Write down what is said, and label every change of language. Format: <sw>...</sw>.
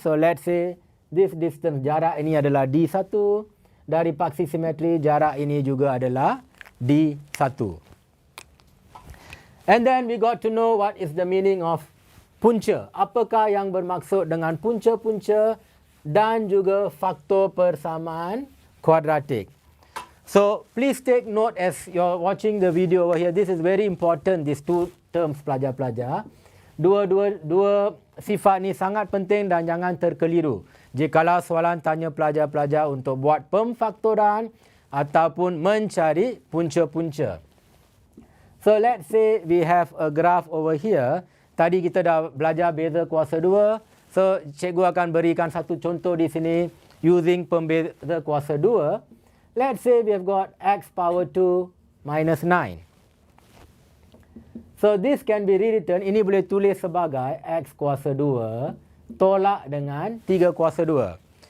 <en>So let's say this distance,</en> <ms>jarak ini adalah D1. Dari paksi simetri, jarak ini juga adalah D1.</ms> <en>And then we got to know what is the meaning of punca.</en> <ms>Apakah yang bermaksud dengan punca-punca dan juga faktor persamaan kuadratik.</ms> <en>So please take note as you're watching the video over here. This is very important, these two terms</en> <ms>pelajar-pelajar. Dua sifat ni sangat penting dan jangan terkeliru. Jikalau soalan tanya pelajar-pelajar untuk buat pemfaktoran ataupun mencari punca-punca.</ms> <en>So let's say we have a graph over here.</en> <ms>Tadi kita dah belajar beza kuasa 2. So cikgu akan berikan satu contoh di sini using pembeza kuasa 2.</ms> <en>Let's say we have got x power 2 minus 9. So this can be rewritten,</en> <ms>ini boleh tulis sebagai x kuasa 2 tolak dengan 3 kuasa 2.</ms>